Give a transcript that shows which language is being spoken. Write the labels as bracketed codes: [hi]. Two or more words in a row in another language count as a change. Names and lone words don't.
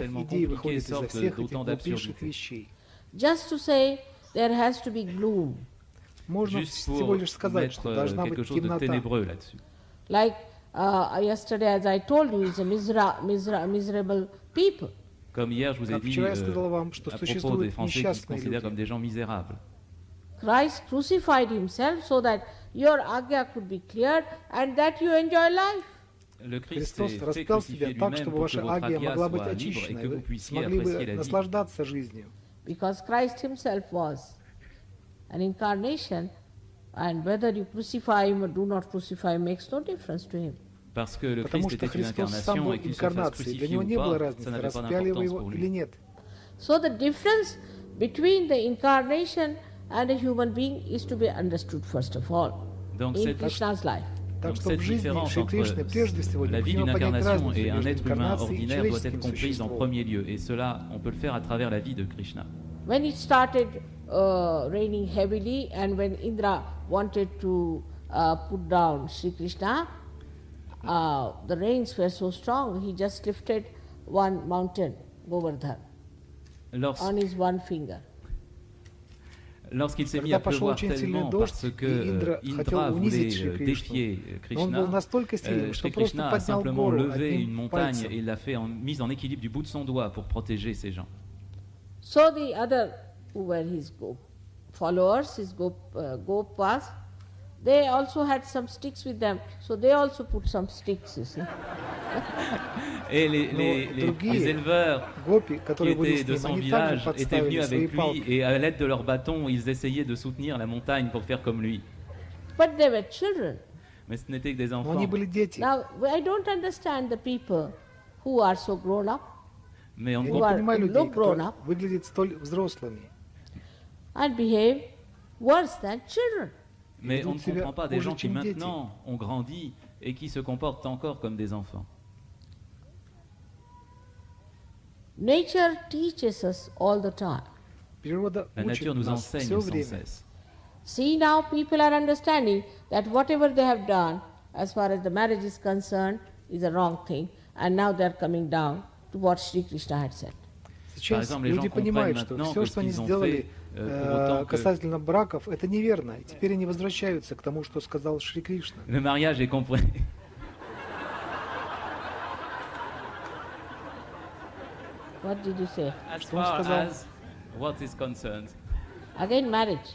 [fr] tellement [ru] идей [fr] compliquées [ru] выходят изо [fr] sortent [ru] всех этих [fr] d'autant [ru] глупейших [fr] d'absurdités. [ru] вещей. [en] Just to say there has to be gloom. [ru] Можно [fr] juste [ru] всего [fr] pour [ru] лишь сказать, [fr] mettre [ru] что должна [fr] quelque [ru] быть [fr] chose de [ru] темнота. [fr] ténébreux là-dessus. [en] Like yesterday, as I told you, it's a miserable people. [fr] Comme hier, je vous ai [ru] Как [fr] dit [ru] вчера я сказал вам, что [fr] à propos des [ru] существуют [fr] Français qui se [ru] несчастные [fr] considèrent [ru] люди. [fr] comme des gens misérables. [en] Christ crucified himself so that your agya could be cleared and that you enjoy life. [fr] Le Christ [ru] Христос [fr] s'est fait [ru] распял [fr] crucifier [ru] себя так, [fr] lui-même [ru] чтобы [fr] pour que [ru] ваша [fr] votre [ru] агия [fr] agya [ru] могла быть [fr] soit libre et [ru] очищена, и [fr] que vous [ru] вы [fr] puissiez [ru] смогли [fr] apprécier [ru] бы [fr] la vie. [ru] наслаждаться жизнью. [en] Because Christ himself was an incarnation, and whether you crucify him or do not crucify him makes no difference to him. [fr] Parce que le [ru] Потому [fr] Christ [ru] что [fr] était une [ru] Христос сам [fr] incarnation [ru] был [fr] et qu'il se fasse [ru] инкарнацией. Для [fr] crucifier [ru] него [fr] ou [ru] не было [fr] pas, ça [ru] разницы, [fr] n'avait pas [ru] распяли вы [fr] d'importance [ru] его [fr] pour [ru] или [fr] lui. [ru] нет. [en] So the difference between the incarnation and a human being is to be understood first of all [fr] Donc [en] in [fr] cette, [en] Krishna's life. [ru] Так [fr] donc [ru] что [fr] cette [ru] в жизни [fr] différence [ru] Шри [fr] entre [ru] Кришны прежде всего [fr] la vie d'une [ru] необходимо понять [fr] incarnation [ru] разницу [fr] et un [ru] между [fr] être humain [ru] инкарнацией и [fr] ordinaire doit être [ru] человеческим [fr] comprise en [ru] существом. [fr] premier lieu. Et cela, on peut le faire à travers la vie de Krishna. [en] When it started raining heavily and when Indra wanted to put down Shri Krishna, the rains were so strong, he just lifted one mountain, Govardhan, on his one finger. [fr] Lorsqu'il s'est mis [ru] Когда [fr] à [ru] пошел [fr] pleuvoir [ru] очень сильный [fr] tellement [ru] дождь, [fr] parce [ru] и [fr] que [ru] Индра хотел [fr] Indra [ru] унизить [fr] voulait [ru] Шри [fr] défier [ru] Кришну, но он был [fr] Krishna, [ru] настолько сильным, что [fr] Shri [ru] просто [fr] Krishna a [ru] поднял [fr] simplement [ru] гору [fr] levé une [ru] одним [fr] montagne [ru] пальцем. [fr] et l'a fait mise en équilibre du bout de son doigt pour protéger ces gens. [en] So the other who were his followers, his gopas, they also had some sticks with them, so they also put some sticks, you see. [fr] Et [ru] другие [fr] les éleveurs [ru] Гопи, [fr] qui [ru] которые были [fr] étaient [ru] с [fr] de [ru] ним, [fr] son [ru] они также [fr] village étaient venus [ru] подставили свои [fr] avec lui [ru] палки. [fr] et à l'aide de leurs bâtons, ils essayaient de soutenir la montagne pour faire comme lui. [en] But they were children. [fr] Mais ce n'étaient que des [ru] Но [fr] enfants. [ru] они были дети. [en] Now, I don't understand the people who are so grown up [fr] Mais on ne [ru] Я [en] who [ru] не [en] are [ru] понимаю людей, [en] look grown [ru] которые [en] up [ru] выглядят столь взрослыми. [en] and behave worse than children. [fr] Mais on ne [ru] Ведут себя [fr] comprend pas des [ru] хуже, [fr] gens qui [ru] чем дети. [fr] maintenant ont grandi et qui se comportent encore comme des enfants. [en] Nature teaches us all the time. [ru] Природа [fr] La [ru] учит [fr] nature nous [ru] нас [fr] enseigne [ru] все [fr] sans [ru] время. [fr] cesse. [en] See, now people are understanding that whatever they have done, as far as the marriage is concerned, is a wrong thing, and now they are coming down to what Shri Krishna had said. [ru] Сейчас [fr] exemple, les [ru] люди [fr] gens [ru] понимают, [fr] comprennent [ru] что [fr] maintenant [ru] все, [fr] que [ru] что [fr] ce [ru] они [fr] qu'ils ont [ru] сделали [fr] fait, pour autant que- [ru] касательно браков, это неверно. И теперь они возвращаются к тому, что сказал Шри Кришна. [fr] Le mariage est compris. [en] What did you say? As [ru] Что он [en] far [ru] сказал? [en] as what is concerned. Again, marriage.